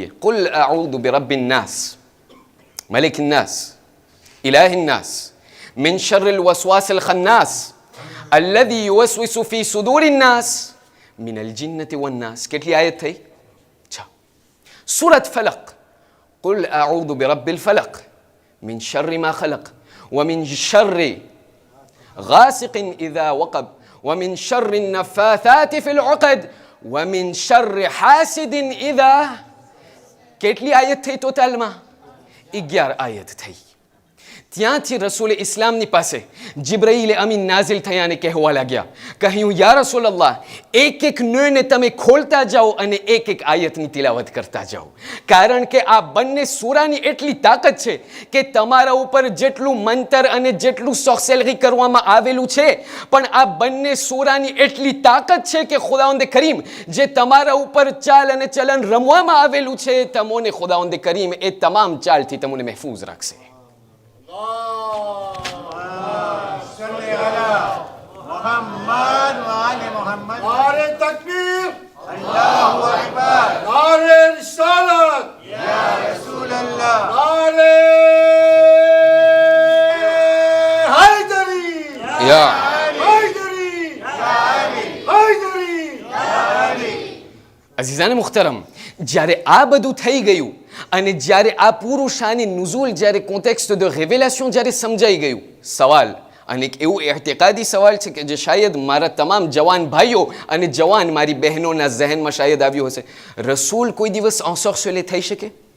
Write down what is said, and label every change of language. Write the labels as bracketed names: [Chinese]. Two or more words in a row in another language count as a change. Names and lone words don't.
[Arabic] قل أعوذ برب الناس ملك الناس إله الناس من شر الوسواس الخناس الذي يوسوس في صدور الناس من الجنة والناس. [Gujarati] કેટલી આયત થઈ? 6. સૂરત ફલક. [Arabic] قل أعوذ برب الفلق من شر ما خلق ومن شر غاسق إذا وقب, ومن شر النفاثات في العقد ومن شر حاسد إذا. [Gujarati] કેટલી આયત થઈ ટોટલમાં? 11 આયત થઈ. ત્યાંથી રસૂલ ઇસ્લામની પાસે જિબ્રાઈલ અમીન નાઝિલ થયા અને કહેવા લાગ્યા, કહ્યું [Arabic] يا رسول الله, [Gujarati] એક એક નને તમે ખોલતા જાઓ અને એક એક આયતની તિલાવત કરતા જાઓ, કારણ કે આ બંને સૂરાની એટલી તાકાત છે કે તમારા ઉપર જેટલું મંતર અને જેટલું સોર્સેલરી કરવામાં આવેલું છે, પણ આ બંને સૂરાની એટલી તાકાત છે કે ખુદાવંદ કરીમ જે તમારા ઉપર ચાલ અને ચલન રમવામાં આવેલું છે, તમને ખુદાવંદ કરીમ એ તમામ ચાલથી તમને મહેફૂઝ રાખશે. [Arabic] محمد وآل محمد. [Urdu] نعرہ تکبیر، اللہ اکبر. نعرہ رسالت، یا رسول اللہ. نعرہ حیدری، یا حیدری، حیدری. عزیزانِ محترم, [Gujarati] જ્યારે આ બધું થઈ ગયું અને જ્યારે આ પૂરું શાની નુઝુલ, જ્યારે [French] contexte de révélation [Gujarati] જ્યારે સમજાઈ ગયું, સવાલ અને એક એવું એહતિકાદી સવાલ છે કે જે શાયદ મારા તમામ જવાન ભાઈઓ અને જવાન મારી બહેનોના ઝહેનમાં શાયદ આવ્યો હશે, રસૂલ કોઈ દિવસ ensorcelé થઈ શકે?